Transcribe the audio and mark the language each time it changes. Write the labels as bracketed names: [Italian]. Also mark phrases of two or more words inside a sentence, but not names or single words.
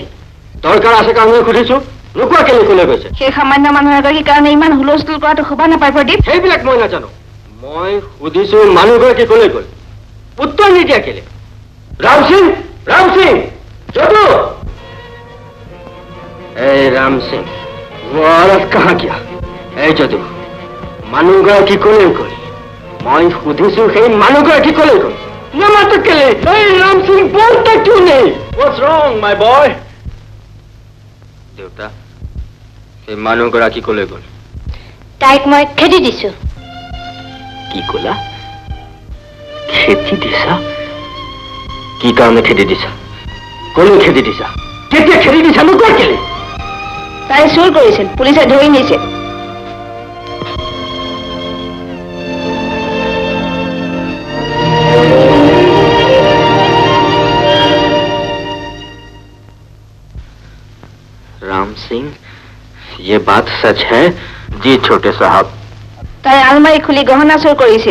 [Assamese] দৰকাৰ আছে কাৰণে সুধিছো নোকোৱা কেলে কলৈ গৈছে সেই সামান্য মানুহ এগৰাকীৰ কাৰণে ইমান হুলস্থুল কৰাটো শোভা নাপায় প্ৰদীপ সেইবিলাক মই নাজানো মই সুধিছো মানুহগৰাকী কলৈ গ'ল উত্তৰ নিদিয়া কেলে ৰাম সিং যদু এই ৰাম সিং [Hindi] वो औरत कहाँ गया [Assamese] এই যদু মানুহগৰাকী কলৈ গ'ল মই সুধিছো সেই মানুহগৰাকী কলৈ গ'ল নামাতো কেলে এই ৰাম সিং বলতে কিয় নেই [English] What's wrong my boy [Assamese] দেউতা সেই মানুহগৰাকী কলৈ গ'ল তাইক মই খেদি দিছো কি ক'লা খেদি দিছা কি কাৰণে খেদি দিছা কলৈ খেদি দিছা কেতিয়া খেদি দিছা নোকোৱা কেলে তাই চুৰ কৰিছিল পুলিচে ধৰি নিছে [Hindi] राम सिंह ये बात सच है जी छोटे साहब [Assamese] তাই আলমাৰি খুলি গহনা চুৰ কৰিছিল